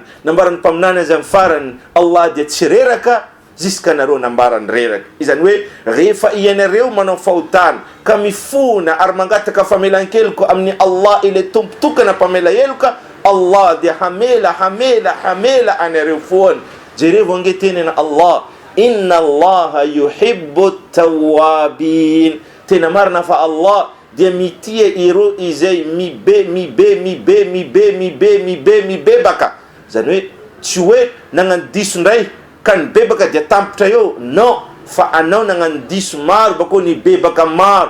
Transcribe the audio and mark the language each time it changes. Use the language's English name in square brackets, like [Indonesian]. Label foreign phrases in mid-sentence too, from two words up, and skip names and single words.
[Malagasy] Nambarany mpaminany azy amin'ny farany Allah dia tsy reraka ziska nareo nambarany reraka. Izany hoe rehefa ianareo manao fahotana ka mifona ary mangataka famelan-keloka amin'ny Allah ile tompo tokana mpamela heloka, Allah dia hamela anareo foana. Jereo angetenena Allah [Arabic] إن الله يحب التوابين, [Malagasy] tena marina fa Allah dia mitia ireo izay mibebaka. Zany hoe tsy hoe nagnano diso ndray ka ny bebaka dia tampitra eo, non, fa anao nagnano diso maro bako ny bebaka maro.